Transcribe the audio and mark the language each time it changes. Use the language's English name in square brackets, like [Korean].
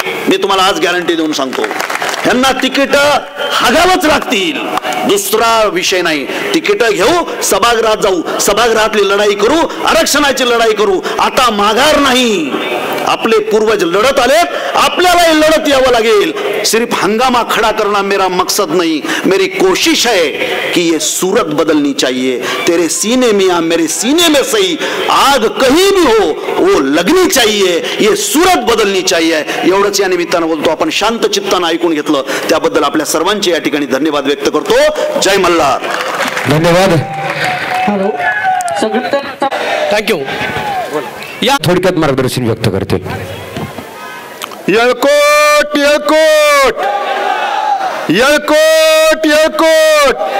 [Marathi] मी तुम्हाला आज गॅरंटी देऊन सांगतो, यांना तिकीट हागावंच लागतील, दुसरा विषय नाही. तिकीट घेऊ, सभागृहात जाऊ, सभागृहातली लढाई करू, आरक्षणाची लढाई करू. आता माघार नाही. आपले पूर्वज लढत आलेत, आपल्याला लढत यावं लागेल. [Hindi] सिर्फ हंगामा खड़ा करना मेरा मकसद नहीं, मेरी कोशिश है कि ये सूरत बदलनी चाहिए. तेरे सीने में या मेरे सीने में सही, आग कहीं भी हो वो लगनी चाहिए, ये सूरत बदलनी चाहिए. [Marathi] एवढंच या निमित्तानं बोलतो. आपण शांत चित्तानं ऐकून घेतलं त्याबद्दल आपल्या सर्वांचे या ठिकाणी धन्यवाद व्यक्त करतो. जय मल्हार. धन्यवाद. [English] Thank you. [Marathi] या थोडक्यात मार्गदर्शन व्यक्त करतील. येळकोट येळकोट येळकोट येळकोट.